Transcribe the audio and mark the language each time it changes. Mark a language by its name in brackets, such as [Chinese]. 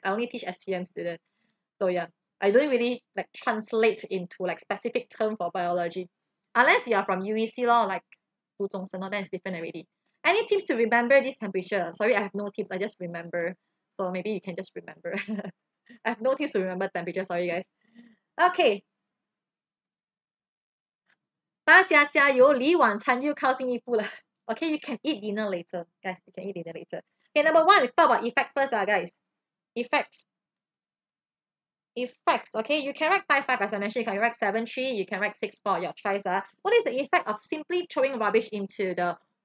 [English] I only teach SPM students. So yeah, I don't really like translate into like specific term for biology. Unless you are from UEC law, like 读中生 then it's different already. Any tips to remember this temperature? Sorry, I have no tips. I just remember. So maybe you can just remember. I have no tips to remember temperature. Sorry, guys. Okay. [Chinese] 大家加油，离晚餐又靠近一步了。 [English] Okay, you can eat dinner later. Guys, you can eat dinner later. Okay, number 1, we talk about effect first, guys. Effects. Okay, you can write 5-5 as I mentioned. You can write 7-3. You can write 6-4. Your choice. What is the effect of simply throwing rubbish into the